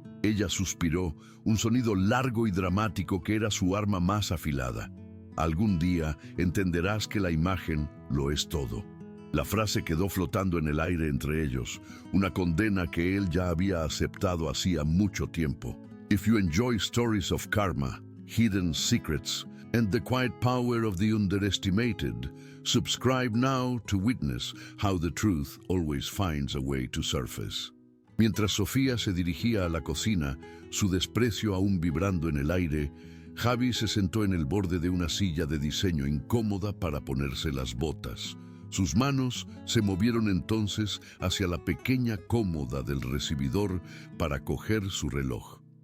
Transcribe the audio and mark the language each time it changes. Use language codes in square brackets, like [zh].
[es] Ella suspiró, un sonido largo y dramático que era su arma más afilada. Algún día entenderás que la imagen lo es todo. La frase quedó flotando en el aire entre ellos, una condena que él ya había aceptado hacía mucho tiempo. [en] If you enjoy stories of karma, hidden secrets, and the quiet power of the underestimated, subscribe now to witness how the truth always finds a way to surface. [es] Mientras Sofía se dirigía a la cocina, su desprecio aún vibrando en el aire, Javi se sentó en el borde de una silla de diseño incómoda para ponerse las botas. Sus manos se movieron entonces hacia la pequeña cómoda del recibidor para coger su reloj.